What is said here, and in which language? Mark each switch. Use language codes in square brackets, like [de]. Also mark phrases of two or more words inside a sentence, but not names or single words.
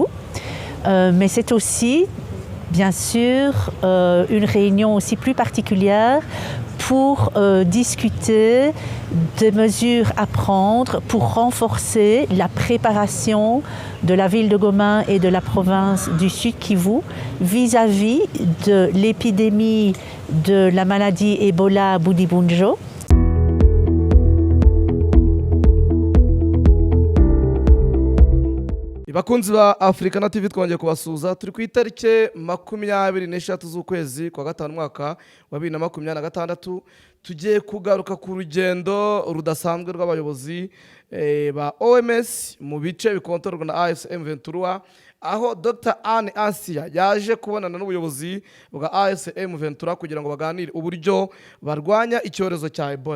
[fr] Mais c'est aussi bien sûr une réunion aussi plus particulière pour discuter des mesures à prendre pour renforcer la préparation de la ville de Goma et de la province du Sud Kivu vis-à-vis de l'épidémie de la maladie Ebola à Budibunjo. [rw] Bakunzi ba Africana TV twongeye kubasuza turi ku itariki 26 z'ukwezi kwa gatanu mwaka wa 2026 tugiye kugaruka ku rugendo rudasanzwe rw'abayobozi ba OMS mu bice bikontorwa na AFC M23 aho Dr Anne Asia yaje kubonana n'ubuyobozi bwa AFC M23 kugira ngo baganire uburyo barwanya icyorezo cya Ebola.